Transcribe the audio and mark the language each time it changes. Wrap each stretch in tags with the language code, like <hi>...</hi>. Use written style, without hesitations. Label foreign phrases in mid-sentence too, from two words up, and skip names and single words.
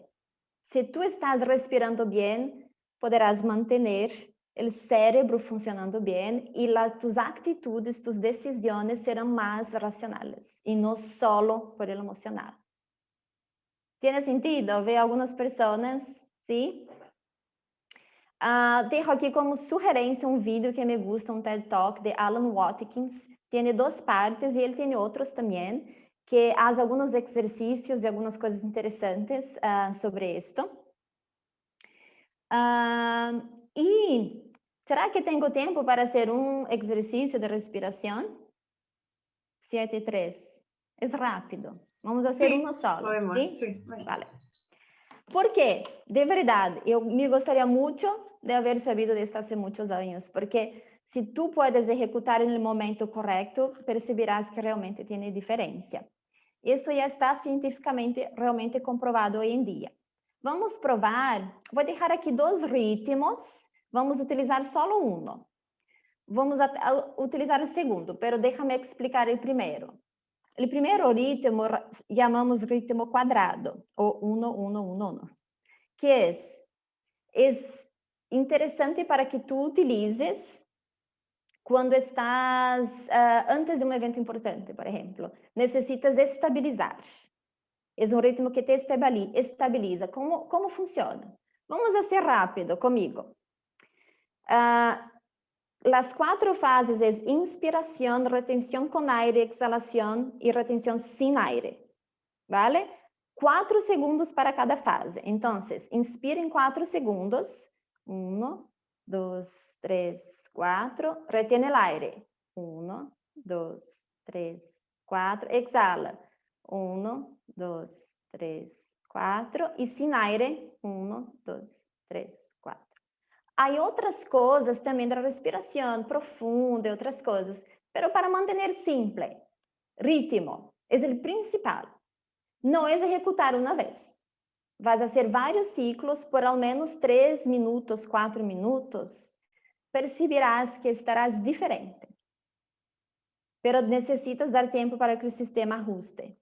<es>Si tú estás respirando bien, podrás mantener el cerebro funcionando bien y tus actitudes, tus decisiones serán más racionales y no solo por el emocional. ¿Tiene sentido? Veo algunas personas, ¿sí?</es> <pt>Dejo aqui como sugerência um vídeo que</pt> <es>me gusta,</es> <pt>um TED Talk de Alan Watkins. Tem 2 partes e ele tem outros também, que faz alguns exercícios e algumas coisas interessantes sobre isto. E será que tenho tempo para fazer um exercício de respiração? 7-3. É rápido. Vamos fazer</pt> <es>Sí, uno solo. podemos, ¿Sí? sí. Vale. Porque, de verdade,</es> <pt>eu me gostaria muito</pt> <es>de haber sabido de esto hace muchos años, porque si tú puedes ejecutar en el momento correcto, percibirás que realmente tiene diferencia. Esto ya está científicamente realmente comprobado hoy en día. Vamos probar, voy a dejar aquí 2 ritmos, vamos a utilizar solo uno. Vamos a utilizar el segundo, pero déjame explicar el primero. El primero ritmo llamamos ritmo cuadrado,</es> <pt>o 1-1-1-1, que es interessante para que tu utilizes quando estás antes de um evento importante, por exemplo. Necessitas estabilizar. É um ritmo que te estabiliza. Como funciona?</pt> <es>Vamos a ser rápido comigo. Las 4 fases es inspiración, retención con aire, exhalación y retención sin aire. ¿Vale? 4 segundos para cada fase. Entonces, inspira en 4 segundos. 1, 2, 3, 4. Retiene el aire. 1, 2, 3, 4. Exhala. 1, 2, 3, 4. Y sin aire. 1, 2, 3, 4.</es> <pt>Hay outras coisas também da respiração profunda e outras coisas.</pt> <es>Pero para manter simple. Ritmo. Es el principal. No es ejecutar una vez. Vas a hacer varios ciclos por al menos 3 minutos, 4 minutos. Percibirás que estarás diferente. Pero necesitas dar tiempo para que el sistema ajuste.</es>